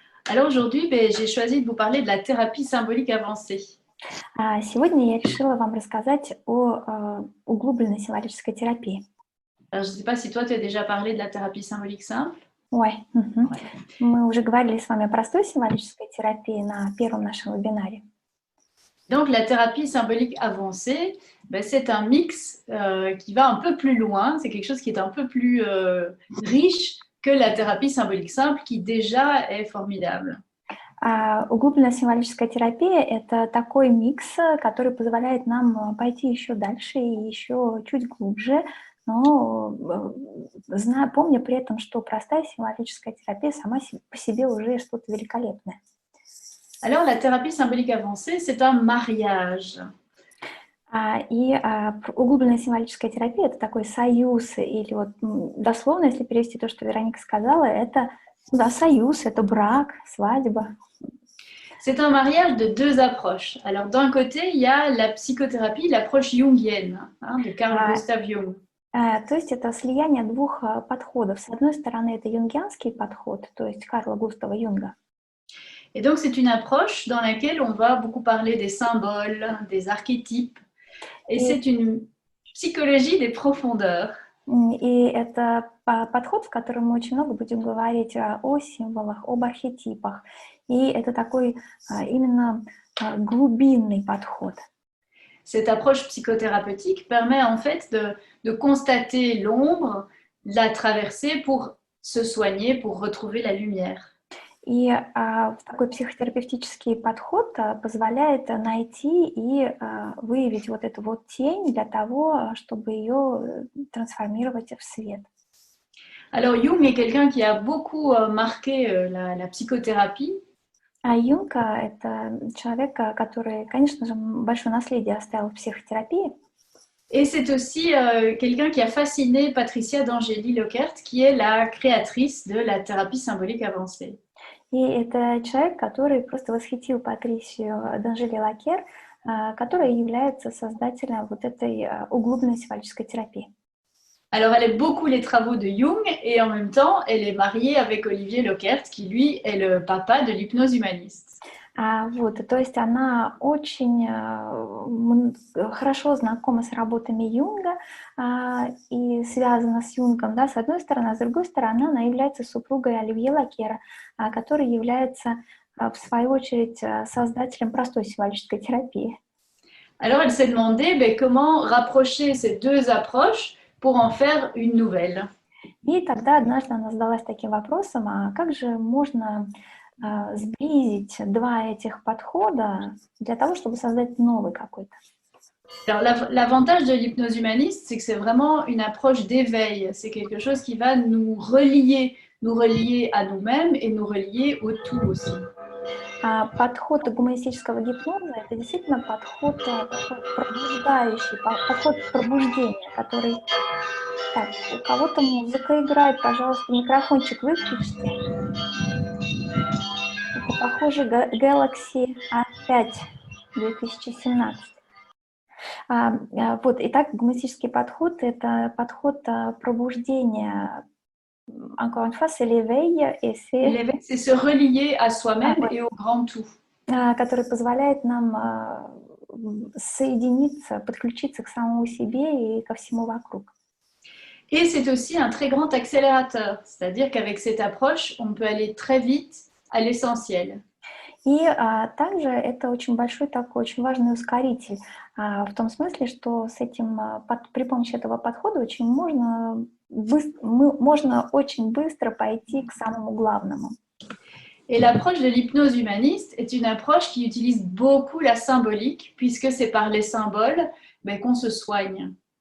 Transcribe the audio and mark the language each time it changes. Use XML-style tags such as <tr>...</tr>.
<fr>Alors aujourd'hui, j'ai choisi de vous parler de la thérapie symbolique avancée.</fr> <ru>Сегодня я решила вам рассказать о углубленной символической терапии.</ru> <fr>Alors, je ne sais pas si toi, tu as déjà parlé de la thérapie symbolique simple. Ouais.</fr> <ru>Мы уже говорили с вами о простой символической терапии на первом нашем вебинаре.</ru> <fr>Donc, la thérapie symbolique avancée, c'est un mix qui va un peu plus loin. C'est quelque chose qui est un peu plus riche que la thérapie symbolique simple, qui déjà est formidable.</fr> <ru>Углубленная символическая терапия – это такой микс, который позволяет нам пойти еще дальше и еще чуть глубже, но помня при этом, что простая символическая терапия сама по себе уже что-то великолепное.</ru> <fr>Alors, la thérapie symbolique avancée, c'est un mariage.</fr> <ru>Углубленная символическая терапия – это такой союз, или вот дословно, если перевести то, что Вероника сказала, это союз, это брак, свадьба.</ru> <fr>C'est un mariage de deux approches. Alors, d'un côté, il y a la psychothérapie, l'approche jungienne, de Carl Gustav Jung.</fr> <ru>То есть это слияние двух подходов. С одной стороны, это юнгианский подход, то есть Карла Густава Юнга.</ru> <fr>Et donc, c'est une approche dans laquelle on va beaucoup parler des symboles, des archétypes. Et c'est une psychologie des profondeurs.</fr> <ru>И это подход, в котором мы очень много будем говорить о символах, об архетипах. И это такой именно глубинный подход.</ru> <fr>Cette approche psychothérapeutique permet en fait de constater l'ombre, la traverser pour se soigner, pour retrouver la lumière.</fr> <ru>И такой психотерапевтический подход позволяет найти и выявить вот эту вот тень для того, чтобы ее трансформировать в свет.</ru> <fr>Alors Jung est quelqu'un qui a beaucoup marqué la psychothérapie.</fr> <ru>Юнг – это человек, который, конечно же, большое наследие оставил в психотерапии.</ru> <fr>Et c'est aussi quelqu'un qui a fasciné Patricia d'Angeli Lockert, qui est la créatrice de la thérapie symbolique avancée.</fr> <ru>И это человек, который просто восхитил Патрисию Д'Анжели Лакер, которая является создателем вот этой углубленной символической терапии.</ru> <fr>Alors, elle aime beaucoup les travaux de Jung et en même temps, elle est mariée avec Olivier Lockert, qui lui est le papa de l'hypnose humaniste.</fr> <ru>То есть она очень хорошо знакома с работами Юнга и связана с Юнгом, да, с одной стороны, а с другой стороны, она является супругой Оливье Лакера, который является, в свою очередь, создателем простой символической терапии.</ru> <fr>Alors, elle s'est demandé comment rapprocher ces deux approches pour en faire une nouvelle.</fr> <ru>И тогда однажды она задалась таким вопросом, а как же можно сблизить два этих подхода для того, чтобы создать новый какой-то?</ru> <fr>Alors, l'avantage de l'hypnose humaniste, c'est que c'est vraiment une approche d'éveil. C'est quelque chose qui va nous relier à nous-mêmes et nous relier au tout aussi.</fr> <ru>Подход гуманистического гипноза – это действительно подход пробуждающий, подход пробуждения, который… Так, у кого-то музыка играет, пожалуйста, микрофончик выключите. Это, похоже, Galaxy A5 2017. Итак, гуманистический подход – это подход пробуждения.</ru> <fr>Encore une fois, c'est l'éveil, et l'éveil, c'est se relier à soi-même et au grand tout.</fr> <ru>Который позволяет нам соединиться, подключиться к самому себе и ко всему вокруг.</ru> <fr>Et c'est aussi un très grand accélérateur, c'est-à-dire qu'avec cette approche, on peut aller très vite à l'essentiel.</fr> <ru>И также это очень большой такой, очень важный ускоритель, в том смысле, что при помощи этого подхода можно очень быстро пойти к самому главному.</ru> <fr>Et l'approche de l'hypnose humaniste est une approche qui utilise beaucoup la symbolique, puisque c'est par les symboles qu'on se soigne.</fr>